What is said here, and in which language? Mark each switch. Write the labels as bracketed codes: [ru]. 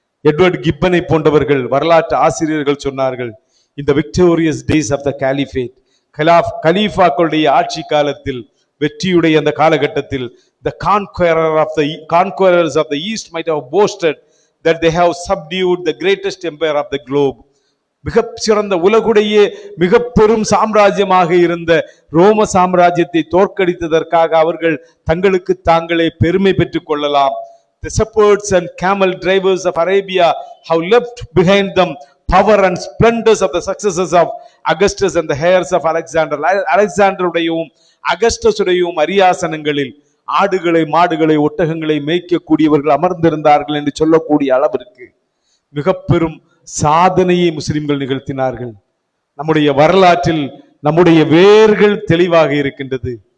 [ta] Edward கிப்பனை போன்றவர்கள் வரலாற்று ஆசிரியர்கள் சொன்னார்கள், இந்த [en] victorious days of the caliphate, [ta] கலீஃபாக்களுடைய ஆட்சி காலத்தில், வெற்றியுடைய அந்த காலகட்டத்தில், [en] the conquerors of the east might have boasted that they have subdued the greatest empire of the globe. [ta] மிக சிறந்த உலகுடைய மிக பெரும் சாம்ராஜ்யமாக இருந்த ரோம சாம்ராஜ்யத்தை தோற்கடித்ததற்காக அவர்கள் தங்களுக்கு தாங்களே பெருமை பெற்றுக் கொள்ளலாம். [en] The shepherds and camel drivers of Arabia have left behind them power and splendors of the successes of Augustus and the heirs of Alexander. [ta] அலெக்சாண்டருடையும் அகஸ்டஸுடையும் அரியாசனங்களில் ஆடுகளை மாடுகளை ஒட்டகங்களை மேய்க்கக்கூடியவர்கள் அமர்ந்திருந்தார்கள் என்று சொல்லக்கூடிய அளவிற்கு மிக பெரும் சாதனையை முஸ்லிம்கள் நிகழ்த்தினார்கள். நம்முடைய வரலாற்றில் நம்முடைய வேர்கள் தெளிவாக இருக்கின்றது.